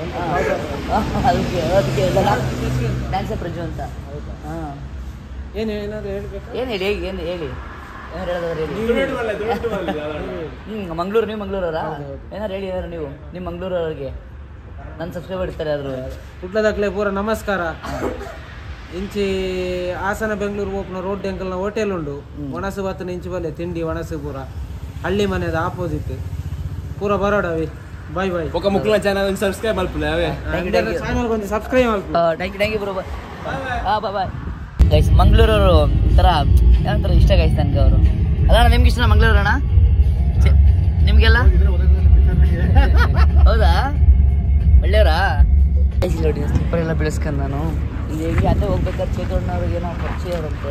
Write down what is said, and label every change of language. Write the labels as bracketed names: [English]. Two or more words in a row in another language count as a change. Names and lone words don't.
[Kannada] ಅದಕ್ಕೆ ಡ್ಯಾನ್ಸರ್ ಪ್ರಜು ಅಂತ. ಹಾಂ ಏನಾದ್ರು ಹೇಳ್ಬೇಕು? ಏನು ಹೇಳಿ ಏನು ಹೇಳಿ ಏನಾರು ಹೇಳೋದಾದ್ರೆ ಮಂಗಳೂರು. ನೀವು ಮಂಗಳೂರವರಾ? ಏನಾರು ಹೇಳಿ, ಏನಾರು ನೀವು ನಿಮ್ಮ ಮಂಗಳೂರವ್ರಿಗೆ ನನ್ನ ಸಬ್ಸ್ಕ್ರೈಬರ್ ಇರ್ತಾರೆ. ಆದರೂ [Tulu] ಹುಟ್ಲದಕ್ಲೆ ಪೂರ ನಮಸ್ಕಾರ. ಇಂಚಿ ಹಾಸನ ಬೆಂಗಳೂರು ಓಪನ ರೋಡ್ ಎಂಕಲ್ನ ಹೋಟೆಲ್ ಉಂಡು. ಒಣಸು ಬತ್ತನ ಇಂಚು ಬಲ್ಲೆ ತಿಂಡಿ ಒಣಸು ಪೂರ ಹಳ್ಳಿ ಮನೆದ ಆಪೋಸಿಟ್ ಪೂರ ಬರೋಡವಿ. ಬಾಯ್ ಮುಕ್ಲ ಚಾನಲ್ ಸಬ್ಸ್ಕ್ರೈಬ್ ಮಲ್ಪಲೆ ಚಾನಲ್ ಬಂದು ಸಬ್ಸ್ಕ್ರೈಬ್ ಮಲ್ಪಲೆ. [English] Thank you bro. Bye guys. [Kannada] ಮಂಗಳೂರವರು ಒಂಥರ ಏನಂತಾರೆ ಇಷ್ಟ ಗೈಸ್ ನನಗೆ ಅವರು. ಅದಣ್ಣ ನಿಮ್ಗೆ ಇಷ್ಟನಾ ಮಂಗಳೂರು ಅಣ್ಣ? ನಿಮಗೆಲ್ಲ ಹೌದಾ? ಒಳ್ಳೆಯವರಾ? ನೋಡಿ ಸ್ಲಿಪ್ಪರ್ ಎಲ್ಲ ಬೆಳೆಸ್ಕೊಂಡು ನಾನು ಇಲ್ಲಿ ಹೆಂಗೆ ಅಲ್ಲೇ ಹೋಗ್ಬೇಕಾದ್ರೆ ಚೇತೋಣ್ಣವ್ರಿಗೆ ಏನೋ ಪರಿಚಯ ಅವರಂತೆ.